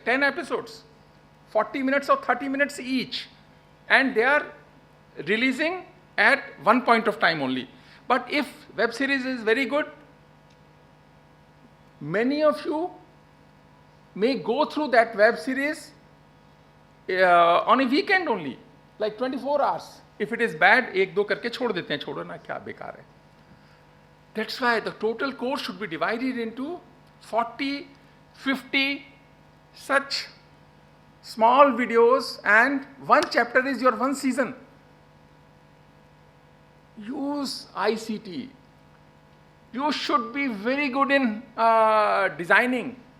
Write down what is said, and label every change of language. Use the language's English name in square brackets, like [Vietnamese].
[English] 10 episodes, 40 minutes or 30 minutes each, and they are releasing at one point of time only. But if web series is very good, many of you may go through that web series on a weekend only, like 24 hours. If it is bad, [Hindi] एक दो करके छोड़ देते हैं, छोड़ो ना क्या बेकार है. [English] That's why the total course should be divided into 40, 50 such small videos, and one chapter is your one season. Use ICT. You should be very good in designing.